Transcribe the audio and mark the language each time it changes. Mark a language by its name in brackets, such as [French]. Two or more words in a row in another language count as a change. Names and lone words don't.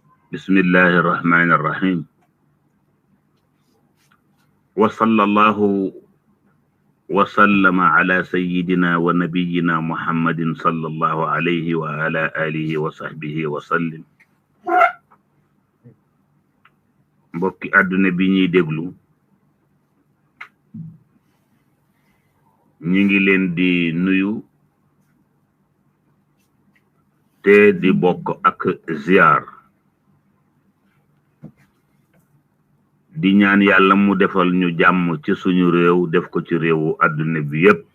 [Arabic] بسم الله الرحمن الرحيم وصلى الله وسلم على سيدنا ونبينا محمد صلى الله عليه وعلى آله وصحبه وسلم [Wolof] mbokki àdduna bi ñuy déglu ñu ngi leen di nuyu te di bokk ak ziar di ñaan yàlla mu defal ñu jàmm ci suñu réew def ko ci réewu àdduna bi yépp